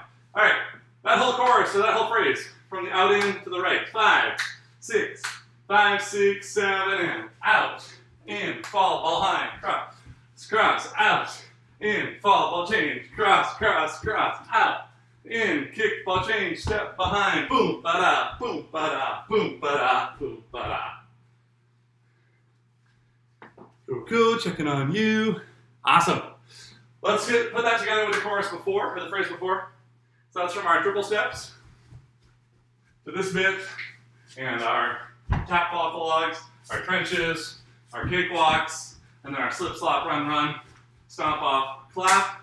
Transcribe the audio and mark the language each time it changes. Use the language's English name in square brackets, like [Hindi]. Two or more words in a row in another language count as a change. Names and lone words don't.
[English] All right, that whole chorus, so that whole phrase, from the out in to the right. 5, 6, 5, 6, 7, and out, in, fall, ball behind, cross, cross, out, in, fall, ball change, cross, cross, cross, out, in, kick, ball change, step behind, boom, ba-da, boom, ba-da, boom, ba-da, boom, ba-da. Cool, cool, checking on you. Awesome. Let's put that together with the chorus before, or the phrase before. So that's from our triple steps to this bit, and our tap fall logs, our trenches, our cakewalks, and then our slip, slop, run, run, stomp off, clap.